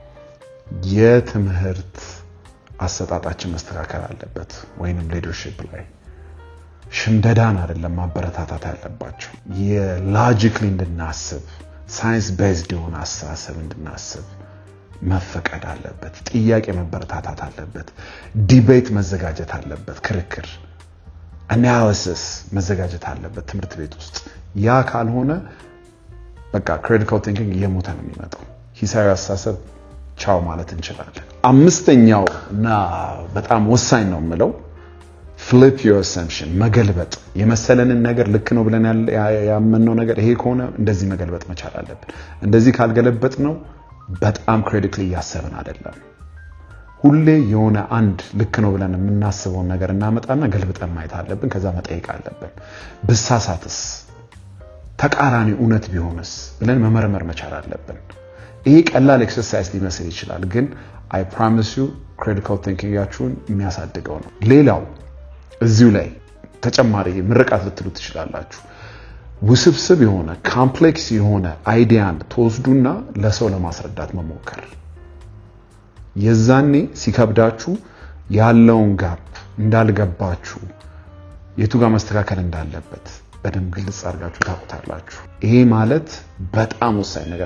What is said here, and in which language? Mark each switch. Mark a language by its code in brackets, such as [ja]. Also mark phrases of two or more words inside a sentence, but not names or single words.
[am] የትምህርት አሰጣጣችን መስተካከል አለበት። ወይንም ሊደርሺፕ ላይ ሽምደዳን አይደለም ማበረታታት ያለባቸው። የሎጂክሊ እንድናስብ [en] science based [am] የሆነ አስተሳሰብ እንድናስብ መፈቀድ አለበት። ጥያቄ መበረታታት አለበት። ዲቤት መዘጋጀት አለበት። ክርክር አናሊሲስ መዘጋጀት አለበት ትምህርት ቤት ውስጥ። ያ ካልሆነ በቃ [en] critical thinking [am] እየሞተ ነው የሚመጣው። ሂሳዊ አስተሳሰብ ቻው ማለት እንችላለን። አምስተኛው እና በጣም ወሳኝ ነው የምለው [en] flip your assumption [am] መገልበጥ። የመሰለንን ነገር ልክ ነው ብለን ያመንነው ነገር ይሄ ከሆነ እንደዚህ መገልበጥ መቻል አለብን። እንደዚህ ካልገለበጥ ነው በጣም ክሪቲካሊ ያሰብን አይደለም። ሁሌ የሆነ አንድ ልክ ነው ብለን የምናስበውን ነገር እናመጣና ገልብጠን ማየት አለብን። ከዛ መጠየቅ አለብን። ብሳሳትስ፣ ተቃራኒ እውነት ቢሆንስ ብለን መመርመር መቻል አለብን። ይሄ ቀላል ኤክሰርሳይዝ ሊመስል ይችላል፣ ግን [en] I promise you critical thinking [am] ያችሁን የሚያሳድገው ነው። ሌላው እዚሁ ላይ ተጨማሪ ምርቃት ልትሉ ትችላላችሁ። ውስብስብ የሆነ ኮምፕሌክስ የሆነ አይዲያን ተወስዱና ለሰው ለማስረዳት መሞከር። የዛኔ ሲከብዳችሁ ያለውን ጋፕ እንዳልገባችሁ የቱ ጋር መስተካከል እንዳለበት በደንብ ግልጽ አድርጋችሁ ታውቁታላችሁ። ይሄ ማለት በጣም ወሳኝ ነገር